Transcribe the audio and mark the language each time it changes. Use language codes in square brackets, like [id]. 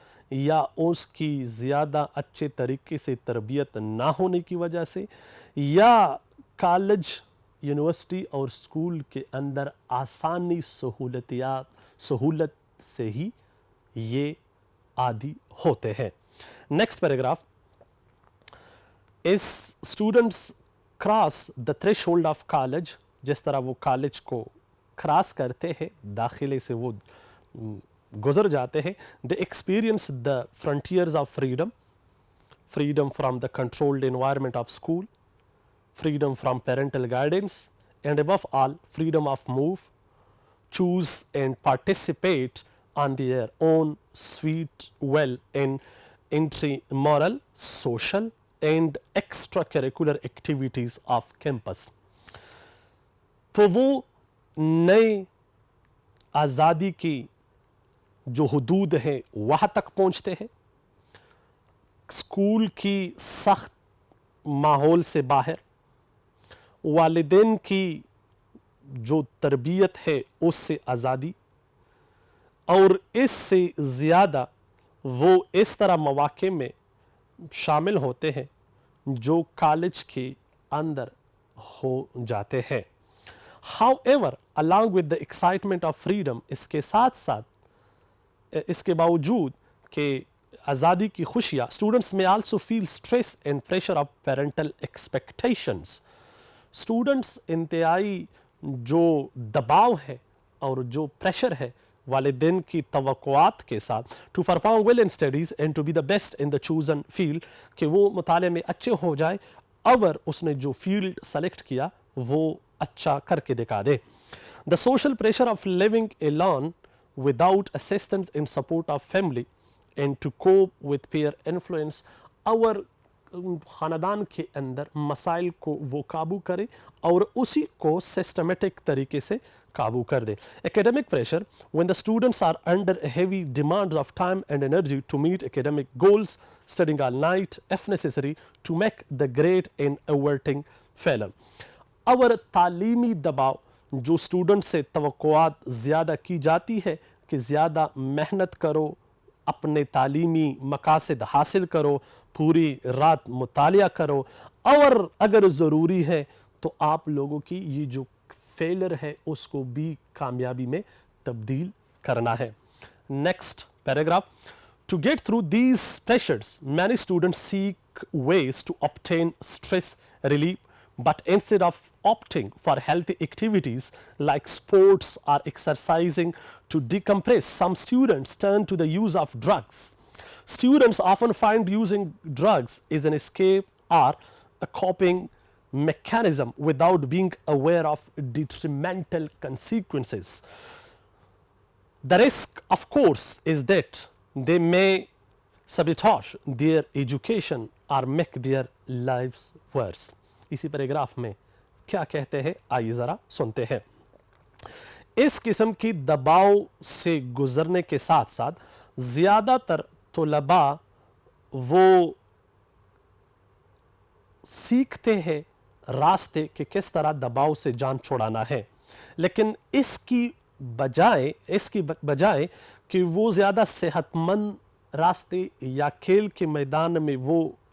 [ur] یا اس کی زیادہ اچھے طریقے سے تربیت نہ ہونے کی وجہ سے یا کالج یونیورسٹی اور اسکول کے اندر آسانی سہولت سے ہی یہ عادی ہوتے ہیں. [en] Next paragraph. As students cross the threshold of college, [ur] جس طرح وہ کالج کو کراس کرتے ہیں, داخلے سے وہ گزر جاتے ہیں, [en] They experience the frontiers of freedom, freedom from the controlled environment of school, freedom from parental guidance, and above all, freedom of move, choose and participate on their own sweet will in intramural, social, and extracurricular activities of campus. [ur] تو وہ نئے آزادی کی جو حدود ہیں وہاں تک پہنچتے ہیں, اسکول کی سخت ماحول سے باہر, والدین کی جو تربیت ہے اس سے آزادی, اور اس سے زیادہ وہ اس طرح مواقع میں شامل ہوتے ہیں جو کالج کے اندر ہو جاتے ہیں. [en] However, along with the excitement of freedom, [ur] اس کے ساتھ ساتھ اس کے باوجود کہ آزادی کی خوشیاں, [en] students may also feel stress and pressure of parental expectations. [ur] students انتہائی جو دباؤ ہے اور جو پریشر ہے والدین کی توقعات کے ساتھ [en] to perform well in studies and to be the best in the chosen field, [ur] کہ وہ مطالعے میں اچھے ہو جائے اور اس نے جو فیلڈ سلیکٹ کیا وہ اچھا کر کے دکھا دے. [en] The social pressure of living alone without assistance and support of family and to cope with peer influence, [ur] اور خاندان کے اندر مسائل کو وہ قابو کرے اور اسی کو سسٹمیٹک طریقے سے قابو کر دے. [en] Academic pressure, when the students are under heavy demands of time and energy to meet academic goals, studying all night if necessary to make the grade and averting failure. [ur] اور تعلیمی دباؤ جو اسٹوڈنٹ سے توقعات زیادہ کی جاتی ہے کہ زیادہ محنت کرو, اپنے تعلیمی مقاصد حاصل کرو, پوری رات مطالعہ کرو, اور اگر ضروری ہے تو آپ لوگوں کی یہ جو فیلر ہے اس کو بھی کامیابی میں تبدیل کرنا ہے. [en] Next paragraph. To get through these pressures, many students seek ways to obtain stress relief, but instead of opting for healthy activities like sports or exercising to decompress, some students turn to the use of drugs. Students often find using drugs is an escape or a coping mechanism without being aware of detrimental consequences. The risk, of course, is that they may sabotage their education or make their lives worse. [ur] اسی paragraph میں کیا کہتے ہیں آئیے ذرا سنتے ہیں. اس قسم کی دباؤ سے گزرنے کے ساتھ ساتھ زیادہ تر طلباء وہ سیکھتے ہیں راستے کہ کس طرح دباؤ سے جان چھڑانا ہے, لیکن اس کی بجائے کہ وہ زیادہ صحت مند راستے یا کھیل کے میدان میں وہ